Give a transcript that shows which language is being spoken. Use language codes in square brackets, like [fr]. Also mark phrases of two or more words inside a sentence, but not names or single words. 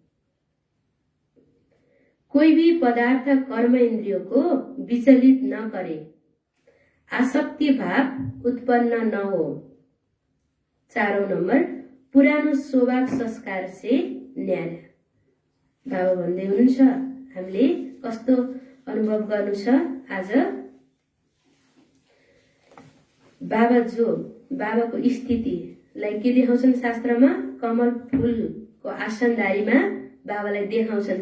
[hi] कोई भी पदार्थ कर्म इंद्रियों को विचलित न करे, आसक्ति भाव उत्पन्न न हो। 4वां नंबर, पुरानो स्वभाव संस्कार से न्यारा। [ne] बाबा भन्दै हुनुहुन्छ हामीले कस्तो अनुभव गर्नु छ आज? बाबाको स्थितिलाई के देखाउँछन् शास्त्रमा? कमल फूलको आसनधारीमा बाबालाई देखाउँछन्।